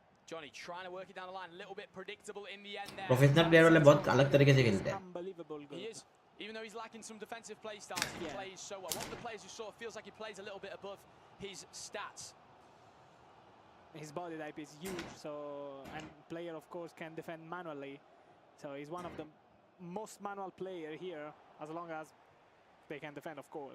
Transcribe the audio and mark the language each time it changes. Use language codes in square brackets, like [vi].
[en] Johnny trying to work it down the line, a little bit predictable in the end there. [hi] Professional player वाले बहुत अलग तरीके से खेलते हैं. [en] He is, even though he's lacking some defensive play styles, he plays so well. One of the players who sort of feels like he plays a little bit above his stats. His body type is huge, so and player of course can defend manually. So he's one of the most manual player here, as long as they can defend, of course.